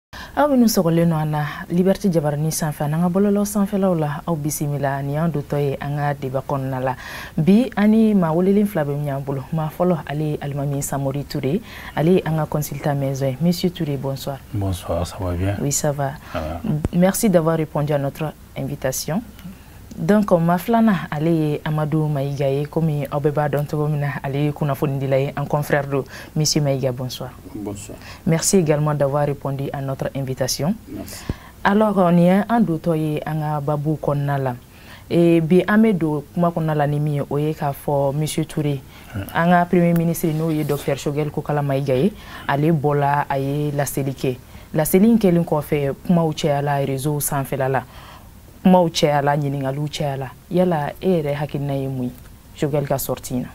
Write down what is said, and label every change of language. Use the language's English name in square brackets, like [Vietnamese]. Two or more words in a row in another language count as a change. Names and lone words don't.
[Bambara] aw minnu sɔgɔlen no an na Liberté Jabaranin sanfɛ n'an ka bɔlɔlɔ sanfɛlaw la aw bisimila ni y'an dotɔ ye an ka débat kɔnɔna la bi ani maa welelen fila bɛ ɲɔgɔn bolo maa fɔlɔ ale ye Alimami Samori Touré ale ye an ka [French] consultant maison [Bambara] ye. [French] Monsieur Touré, bonsoir. Bonsoir, ça va bien? Oui, ça va. Merci d'avoir répondu à notre invitation. [Bambara] Donc ma flana ale ye Amadou Maïga ye comme aw bɛɛ b'a dɔn cogo min na ale ye kunnafoni dila ye [French] en confrère [Bambara] do. [French] Monsieur Maïga, bonsoir. Bonsoir. Merci également d'avoir répondu à notre invitation. Merci. Alors on y est en [Bambara] dotɔ ye an ka babu kɔnɔna la bi an bɛ don kuma kɔnɔna la ni min ye o ye k'a fɔ Monsieur Touré an ka [French] premier ministre [Bambara] n'o ye Dr Choguel Kokala Maïga ye ale bɔla a ye laseli kɛ laseli in kɛlen kɔfɛ kumaw cayala réseau sanfɛla la kumaw cayala ɲininkaliw cayala yala e yɛrɛ hakilina ye mun ye Choguel ka sortie in na.